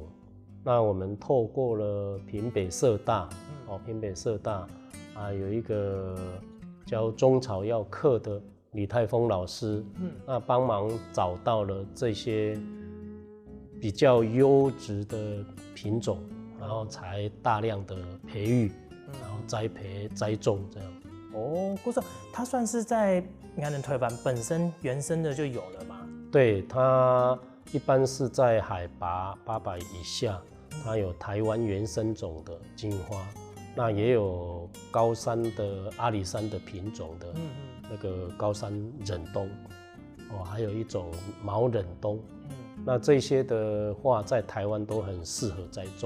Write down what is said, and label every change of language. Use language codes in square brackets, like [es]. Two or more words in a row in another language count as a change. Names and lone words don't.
[zh] 那我們透過了屏北社大，屏北社大有一個教中草藥課的李泰峰老師，那幫忙找到了這些比較優質的品種，然後才大量的培育，然後栽培栽種這樣。不是，它算是在台灣本身原生的就有了嗎？對，它一般是在海拔800以下，它有台灣原生種的金銀花，那也有高山的阿里山的品種的，那個高山忍冬，還有一種毛忍冬，那這些的話在台灣都很適合栽種。